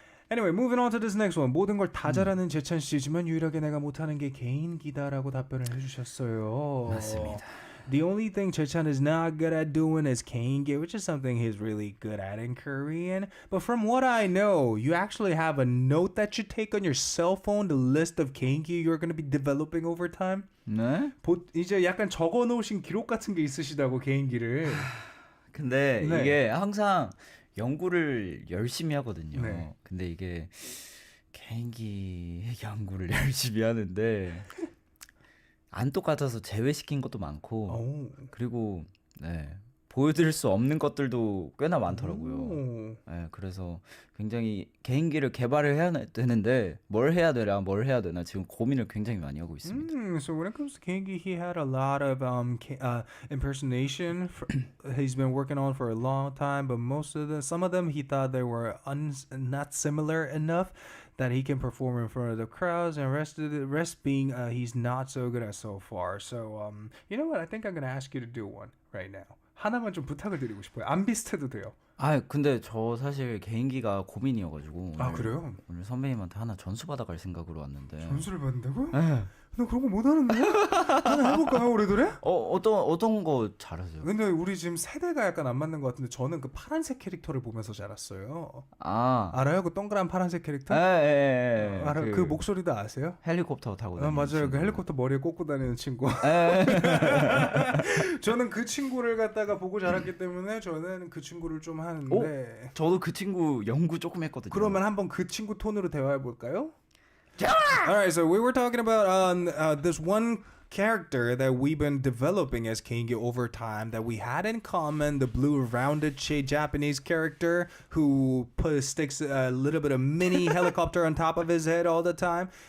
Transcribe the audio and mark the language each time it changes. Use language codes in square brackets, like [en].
[en] Anyway, moving on to this next one. [ko] 모든 걸 다 잘하는 재찬 씨지만 유일하게 내가 못하는 게 개인기다라고 답변을 해주셨어요. 맞습니다. [en] The only thing Chechan is not good at doing is 개인기, which is something he's really good at in Korean. But from what I know, you actually have a note that you take on your cell phone, the list of 개인기 you're going to be developing over time. [ko] 네? 이제 약간 적어놓으신 기록 같은 게 있으시다고 개인기를. 근데 네. 이게 항상 연구를 열심히 하거든요. 네. 근데 이게 개인기 연구를 열심히 하는데 안 똑같아서 제외시킨 것도 많고 그리고 보여드릴 수 없는 것들도 꽤나 많더라고요. 그래서 굉장히 개인기를 개발을 해야 되는데 뭘 해야 되나 지금 고민을 굉장히 많이 하고 있습니다. [en] So when it comes to 개인기, he had a lot of impersonation he's been working on for a long time, but some of them he thought they were not similar enough that he can perform in front of the crowds, and rest being he's not so good at so far. So you know what? I think I'm gonna ask you to do one right now. [ko] 하나만 좀 부탁을 드리고 싶어요. 안 비슷해도 돼요. 근데 저 사실 개인기가 고민이어가지고 그래요? 오늘 선배님한테 하나 전수 받아갈 생각으로 왔는데. 전수를 받는다고요? 네. 나 그런 거 못하는데? 하나 해볼까요, 우리들에? 어떤 거 잘하세요? 근데 우리 지금 세대가 약간 안 맞는 것 같은데 저는 그 파란색 캐릭터를 보면서 자랐어요. 알아요? 그 동그란 파란색 캐릭터? 알아요? 그 목소리도 아세요? 헬리콥터 타고 다니는 맞아요. 친구. 그 헬리콥터 머리에 꽂고 다니는 친구. 저는 그 친구를 갖다가 보고 자랐기 때문에 저는 그 친구를 좀 하는데. 저도 그 친구 연구 조금 했거든요. 그러면 한번 그 친구 톤으로 대화해 볼까요? [en] Alright, so we were talking about this one character that we've been developing as Kengi over time that we had in common, the blue rounded Japanese character who sticks a little bit of mini helicopter on top of his head all the time.